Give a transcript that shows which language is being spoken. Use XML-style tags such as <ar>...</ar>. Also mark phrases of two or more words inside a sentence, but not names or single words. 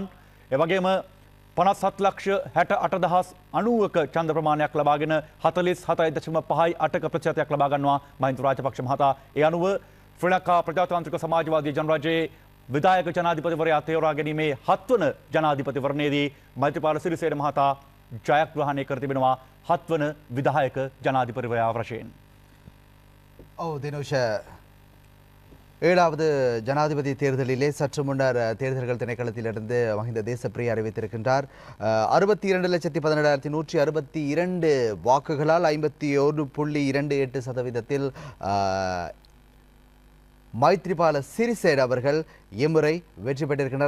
<si>ඒ වගේම 57,68,090ක ඡන්ද ප්‍රමාණයක් ලබාගෙන 47.58ක ප්‍රතිශතයක් ලබා ගන්නවා මහින්ද රාජපක්ෂ මහතා. ඒ අනුව ශ්‍රී ලංකා ප්‍රජාතාන්ත්‍රික සමාජවාදී ජනරජයේ විධායක ජනාධිපතිවරයා තේරා ගැනීමේ 7 වන ජනාධිපතිවරණයේදී මෛත්‍රීපාල සිරිසේන මහතා ජයග්‍රහණය කර තිබෙනවා 7 වන විධායක ජනාධිපතිවරයා වශයෙන්.</si> <ta>தினுஷ ஏழாவது ஜனாதிபதி தேர்தலிலே சற்று முன்னர் தேர்தல்கள் திணைக்களத்திலிருந்து மஹிந்த தேசப்பிரிய அறிவித்திருக்கின்றார். 62,17,162 வாக்குகளால் 51.28% மைத்ரிபால சிறிசேன அவர்கள் இம்முறை வெற்றி பெற்றிருக்கின்றனர்.</ta>